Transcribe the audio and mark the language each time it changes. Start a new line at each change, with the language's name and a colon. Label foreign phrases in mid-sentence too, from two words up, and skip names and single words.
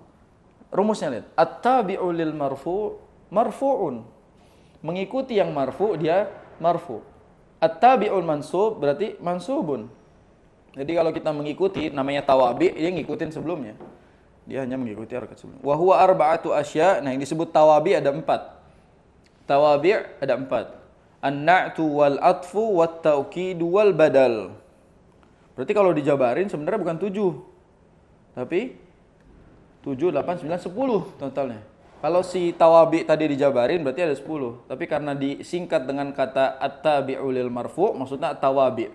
Indonesian: Rumusnya lihat.
Arabic: التابع للمرفوع مرفوع.
Indonesian: Mengikuti yang marfu' dia marfu'.
Arabic: التابع المنصوب
Indonesian: berarti mansubun. Jadi kalau kita mengikuti namanya tawabi', dia ngikutin sebelumnya. Dia hanya mengikuti harakat sebelumnya.
Arabic: وهو أربعة أشياء'.
Indonesian: Nah, yang disebut tawabi' ada 4. Tawabi' ada 4.
Arabic: النعت والعطف والتوكيد والبدل.
Indonesian: Berarti kalau dijabarin sebenarnya bukan 7. Tapi 7, 8, 9, 10 totalnya. Kalau si tawabi' tadi dijabarin berarti ada 10. Tapi karena disingkat dengan kata
Arabic: التابع للمرفوع'
Indonesian: maksudnya at-tawabi'.